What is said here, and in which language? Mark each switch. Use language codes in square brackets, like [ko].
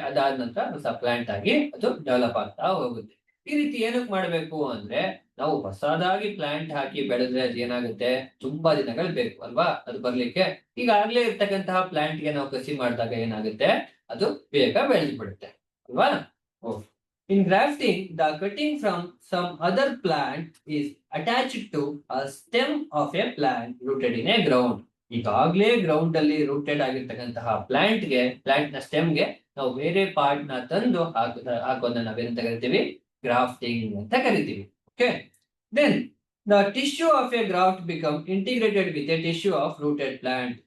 [kn] ಅದಾದ ನಂತರ ಹೊಸ ಪ್ಲಾಂಟ್ ಆಗಿ ಅದು ಡೆವಲಪ್ ಆಗ್ತಾ ಹೋಗುತ್ತೆ. ಈ ರೀತಿ ಏನಕ್ಕೆ ಮಾಡ್ಬೇಕು ಅಂದ್ರೆ, ನಾವು ಹೊಸದಾಗಿ ಪ್ಲಾಂಟ್ ಹಾಕಿ ಬೆಳೆದ್ರೆ ಅದು ಏನಾಗುತ್ತೆ, ತುಂಬಾ ದಿನಗಳು ಬೇಕು ಅಲ್ವಾ ಅದು ಬರ್ಲಿಕ್ಕೆ. ಈಗಾಗ್ಲೇ ಇರ್ತಕ್ಕಂತಹ ಪ್ಲಾಂಟ್ ಗೆ ನಾವು ಕಸಿ ಮಾಡಿದಾಗ ಏನಾಗುತ್ತೆ, ಅದು ಬೇಗ ಬೆಳೆದ್ಬಿಡುತ್ತೆ ಅಲ್ವಾ. [en] In grafting, the cutting from some other plant is attached to a stem of a plant rooted in a ground. [kn] ಈಗಾಗಲೇ ಗ್ರೌಂಡ್ ಅಲ್ಲಿ ರೂಟೆಡ್ ಆಗಿರ್ತಕ್ಕಂತಹ ಪ್ಲಾಂಟ್ ನ ಸ್ಟೆಮ್ ಗೆ ನಾವು ಬೇರೆ ಪಾರ್ಟ್ ನ ತಂದು ಹಾಕೋದನ್ನ ನಾವೇನಂತ ಕರಿತೀವಿ, ಗ್ರಾಫ್ಟಿಂಗ್ ಅಂತ ಕರಿತೀವಿ. [en] Okay, then the tissue of a graft become integrated with a tissue of rooted plant.